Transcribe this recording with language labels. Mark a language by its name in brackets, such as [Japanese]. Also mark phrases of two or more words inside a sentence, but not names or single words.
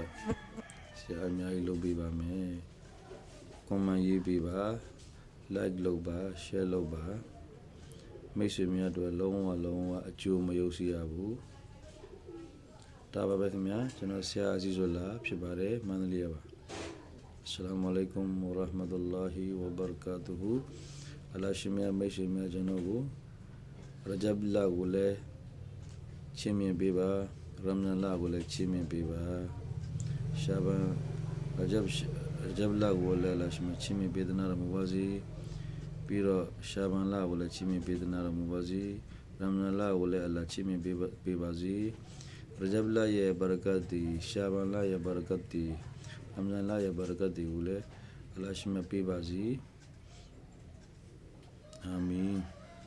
[Burmese] ဆရာအများကြီးလုပ်ပေးပါမယ် comment ရေးပေးပါ like လုပ်ပါ share လုပ်ပါမိတ်ဆွေများတို့လုံးဝအကျိုးမယုတ်စီရဘူးဒါပါပဲခင်ဗျာကျွန် တော်ဆရာအဇီဇူလာဖြစ်ပါတယ်မန္တလေးပါ [Arabic] السلام عليكم ورحمة الله وبركاته [Burmese] အလ္လာဟ်ရှင်မြတ်မိတ်ဆွေများကျွန်တော် ကိုရဂျပ်လာကိုလည်းချီးမြှင့်ပေးပါရမဇန်လကိုလည်းချီးမြှင့်ပေးပါရှာ ဘန်ရဂျပ်လာကိုလည်းအလ္လာဟ်ရှင်မြတ်ချီးမြှင့်ပေးသနာတော်မူပါစေပြီးတော့ရှာဘန်လကိုလည်းချီးမြှင့်ပေးသနာတော်မူပါစေရမဇန်လကိုလည်းအလ္လာဟ်ချီးမြှင့်ပေးပါစေရဂျပ်လာရဲ့ဘာရကတ်တီရှာဘန်လရဲ့ဘာရကတ်တီရမဇန်လရဲ့ဘာရကတ်တီကိုလည်းအလ္လာဟ်ရှင်မြတ်ပေးပါစေအာမင်